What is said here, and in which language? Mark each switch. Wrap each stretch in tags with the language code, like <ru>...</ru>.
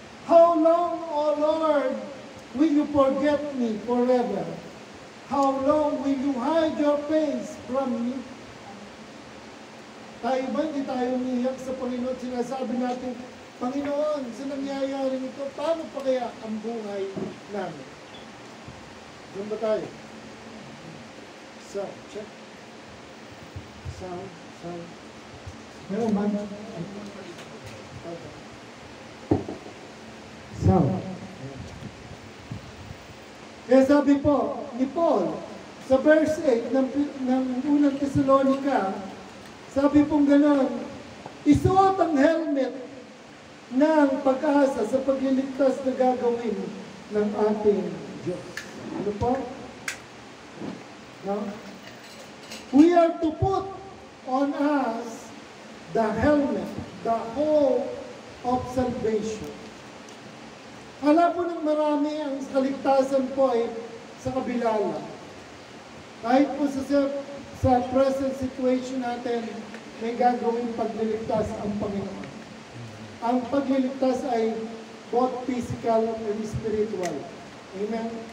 <en>How long, O Lord, will you forget me forever? How long will you hide your face from me?</en> <tl>Tayo ba, hindi tayo umiyak sa Panginoon? Sinasabi natin, Panginoon, sa nangyayari nito, paano pa kaya ang buhay namin? Diyan ba tayo?</tl> <en>Sound, check. Sound.</en> <tl>Meron ba?</tl> <en>Sound.</en> <tl>Kaya sabi po ni Paul, sa verse 8 ng unang Thessalonica, sabi pong gano'n, isuot ang helmet ng pag-asa sa pagliligtas na gagawin ng ating Diyos. Ano po? No?</tl> <en>We are to put on us the helmet, the hope of salvation.</en> <tl>Hala po ng marami ang kaligtasan po ay sa kabila lang. Kahit po sa present situation natin, may gagawin pagliligtas ang Panginoon. Ang pagliligtas ay</tl> <en>both physical and spiritual.</en> <tl>Amen?</tl>